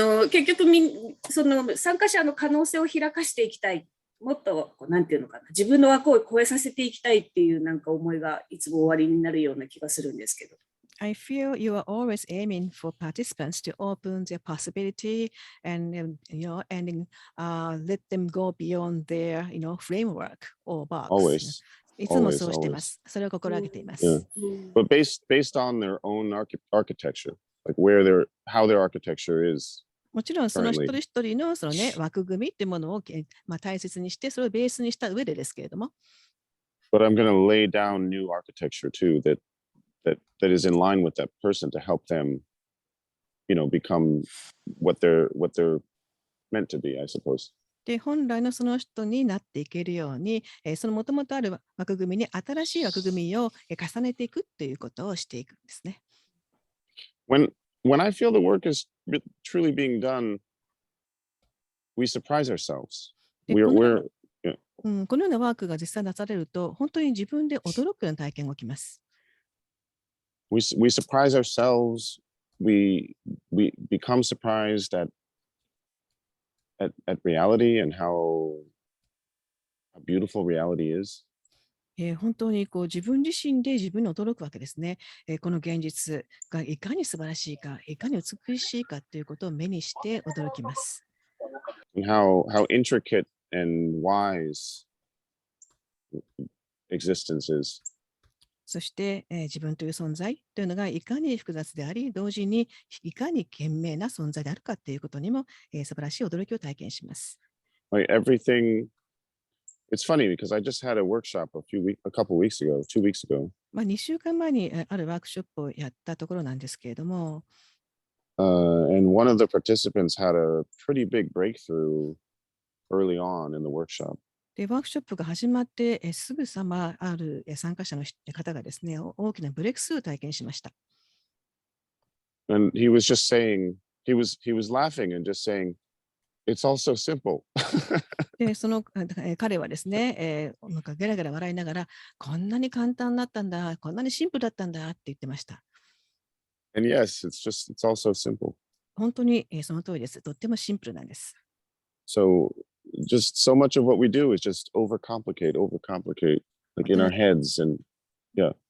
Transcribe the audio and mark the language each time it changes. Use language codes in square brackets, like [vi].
[ja] 結局その参加者の可能性を開かしていきたい。もっとなんていうのかな、自分の枠を超えさせていきたいっていうなんか思いがいつも終わりになるような気がするんですけど。 [en] I feel you are always aiming for participants to open their possibility and let them go beyond their framework or box. Always. [ja] いつもそうしてます。それを心がけています。 [en] But based on their own architecture, like how their architecture is. [ja] もちろんその一人一人のそのね枠組みっていうものを大切にしてそれをベースにした上でですけれども。 [en] But I'm going to lay down new architecture too that is in line with that person to help them, become what they're meant to be, I suppose. [ja] で、本来のその人になっていけるように、そのもともとある枠組みに新しい枠組みを重ねていくということをしていくんですね。 [en] When I feel the work is truly being done, we surprise ourselves. [ja] このようなワークが実際なされると、本当に自分で驚くような体験が起きます。 [en] We surprise ourselves. We become surprised at reality and how beautiful reality is. [ja] 本当に自分自身で自分に驚くわけですね。この現実がいかに素晴らしいか、いかに美しいかということを目にして驚きます。 [en] And how intricate and wise existence is. [ja] そして、自分という存在というのがいかに複雑であり、同時にいかに賢明な存在であるかということにも、素晴らしい驚きを体験します。 [en] Like everything, it's funny because I just had a workshop a couple weeks ago, 2 weeks ago. [ja] 2週間前にあるワークショップをやったところなんですけれども、 [en] and one of the participants had a pretty big breakthrough early on in the workshop. [ja] で、ワークショップが始まって、すぐさまある参加者の方がですね、大きなブレイクスルーを体験しました。 [en] And he was just saying, he was laughing and just saying, it's all so simple. [ja] で、その彼はですね、なんかゲラゲラ笑いながら、こんなに簡単だったんだ、こんなにシンプルだったんだって言ってました。 [en] And yes, it's all so simple. [ja] 本当にその通りです。とってもシンプルなんです。 [en] So just so much of what we do is just overcomplicate, like in our heads and yeah.